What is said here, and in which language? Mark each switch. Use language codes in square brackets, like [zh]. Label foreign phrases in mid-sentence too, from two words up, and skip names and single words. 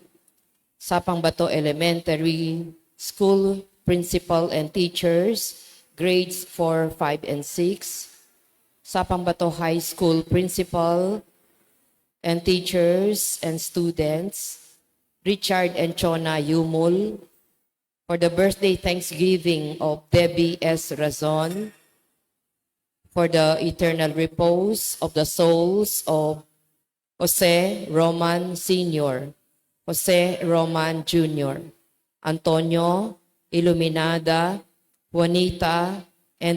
[en] Sapang Bato Elementary School principal and teachers, grades 4, 5, and 6, Sapang Bato High School principal and teachers and students, Richard and Chona Yumul, for the birthday thanksgiving of Debbie S. Razon, for the eternal repose of the souls of Jose Roman Sr., Jose Roman Jr., Antonio, Iluminada, Juanita, and